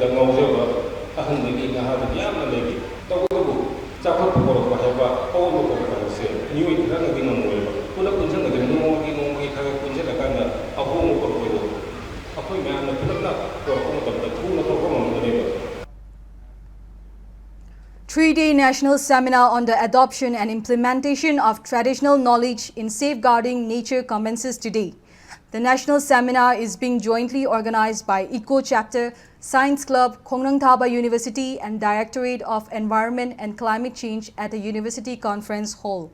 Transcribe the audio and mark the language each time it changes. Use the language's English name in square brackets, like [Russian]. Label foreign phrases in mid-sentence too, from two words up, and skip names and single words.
[Manipuri] ꯉꯥꯎꯖꯕ ꯑꯍꯟꯗꯒꯤ ꯅꯍꯥꯗꯒꯤ ꯌꯥꯝꯅ ꯂꯩꯔꯤ ꯇꯧꯕꯇꯕꯨ ꯆꯥꯎꯈꯠꯄ ꯄꯣꯔꯛꯄ ꯍꯥꯏꯕ ꯑꯑꯣꯟꯕ ꯄꯣꯔꯛꯄ ꯍꯥꯏꯕꯁꯦ ꯃꯤꯑꯣꯏ ꯈꯔꯅꯗꯤ ꯉꯝꯃꯣꯏꯕ ꯄꯨꯂꯞ ꯄꯨꯟꯁꯤꯟꯒꯗꯕ ꯅꯣꯡꯃꯒꯤ ꯈꯔ ꯄꯨꯟꯁꯤꯜꯂꯀꯥꯟꯗ ꯑꯍꯣꯡꯕ ꯄꯣꯔꯛꯄꯗꯣ ꯑꯩꯈꯣꯏ ꯃꯌꯥꯝꯅ ꯄꯨꯂꯞꯅ ꯄꯣꯔꯛꯄ ꯃꯇꯝꯗ ꯊꯨꯅ ꯄꯣꯔꯛꯄ ꯉꯝꯒꯅꯦꯕ. [English] 3-day national seminar on the adoption and implementation of traditional knowledge in safeguarding nature commences today. The national seminar is being jointly organized by Eco Chapter, Science Club, Khongnang Thaba University and Directorate of Environment and Climate Change at the University Conference Hall.